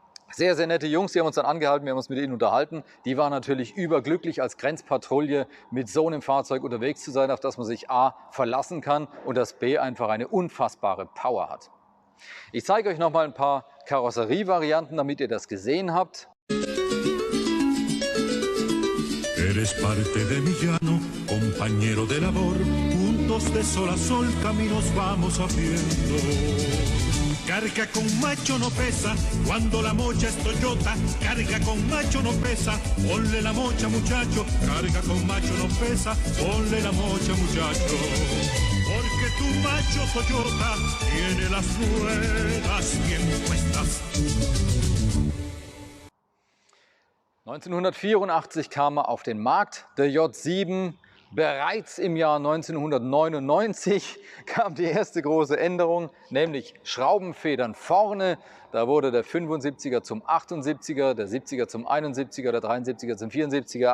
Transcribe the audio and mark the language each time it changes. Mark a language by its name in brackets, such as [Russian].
[German] Sehr, sehr nette Jungs, die haben uns dann angehalten, wir haben uns mit ihnen unterhalten. Die waren natürlich überglücklich, als Grenzpatrouille mit so einem Fahrzeug unterwegs zu sein, auf das man sich A verlassen kann und das B einfach eine unfassbare Power hat. Ich zeige euch noch mal ein paar Karosserievarianten, damit ihr das gesehen habt. [Spanish] Eres parte de mi llano, compañero de labor, juntos de sol a sol caminos vamos haciendo. Carga con macho no pesa, cuando la mocha es Toyota, carga con macho no pesa, ponle la mocha muchacho, carga con macho no pesa, ponle la mocha muchacho. Porque tu macho Toyota tiene las ruedas bien puestas. [German] 1984 kam er auf den Markt, der J7. Bereits im Jahr 1999 kam die erste große Änderung, nämlich Schraubenfedern vorne. Da wurde der 75er zum 78er, der 70er zum 71er, der 73er zum 74er.